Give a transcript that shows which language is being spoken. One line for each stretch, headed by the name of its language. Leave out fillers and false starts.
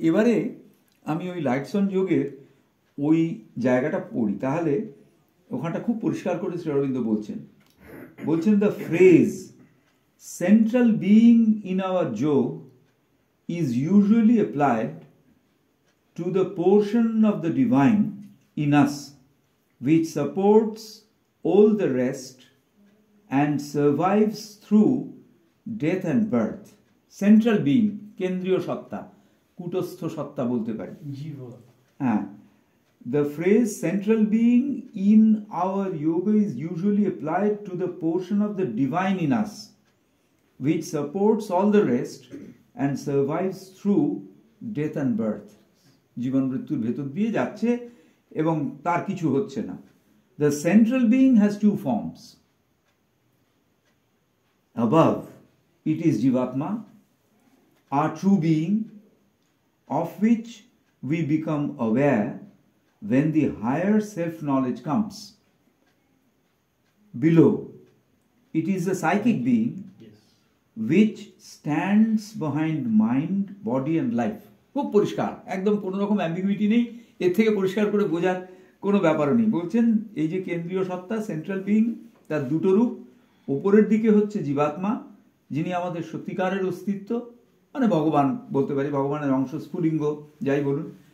Bangla: এবারে আমি ওই লাইটসন যোগের ওই জায়গাটা পড়ি, তাহলে ওখানটা খুব পরিষ্কার করে শ্রী অরবিন্দ বলছেন
English: The phrase central being in our yoga is usually applied to the portion of the divine in us which supports all the rest and survives through death and birth.
Bangla: Central being, কেন্দ্রীয় সত্তা, কূটস্থ সত্তা বলতে পারি।
English: হ্যাঁ, the phrase central being in our yoga is usually applied to the portion of the divine in us which supports all the rest and survives through death and birth.
Bangla: জীবন মৃত্যুর ভেতর দিয়ে যাচ্ছে এবং তার কিছু হচ্ছে না।
English: The central being has two forms. Above, it is Jivatma, our true being, of which we become aware when the higher self-knowledge comes. Below, it is the psychic being which stands behind mind, body and life.
Bangla: খুব পরিষ্কার, একদম কোনো রকম ambiguity নেই, এর থেকে পরিষ্কার করে বোঝার কোনো ব্যাপারও নেই। বলছেন এই যে কেন্দ্রীয় সত্তা, সেন্ট্রাল বিং, তার দুটো রূপ। ওপরের দিকে হচ্ছে জীবাত্মা, যিনি আমাদের সত্যিকারের অস্তিত্ব, মানে ভগবান বলতে পারি, ভগবানের অংশ, স্ফুলিঙ্গ যাই বলুন।